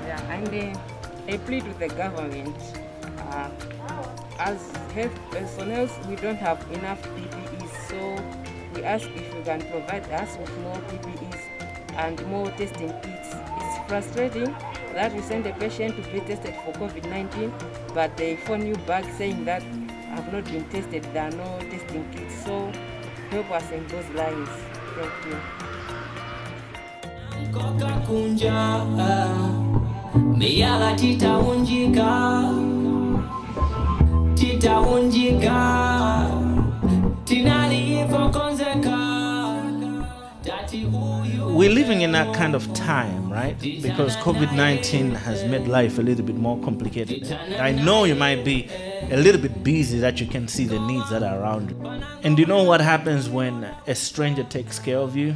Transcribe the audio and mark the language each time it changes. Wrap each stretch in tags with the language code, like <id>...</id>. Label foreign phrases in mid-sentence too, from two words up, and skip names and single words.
<en>And I plead with the government. As health personnel, we don't have enough PPEs, so we ask if you can provide us with more PPEs and more testing kits. It's frustrating that we send a patient to be tested for COVID-19, but they phone you back saying that have not been tested, there are no testing kits. So help us in those lines. Thank you.</en> <ny>Koka kunja miyala titaunjika tinalivo konzeka.</ny> <en>We're living in that kind of time, right? Because COVID-19 has made life a little bit more complicated. I know you might be a little bit busy that you can see the needs that are around you. And you know what happens when a stranger takes care of you?</en>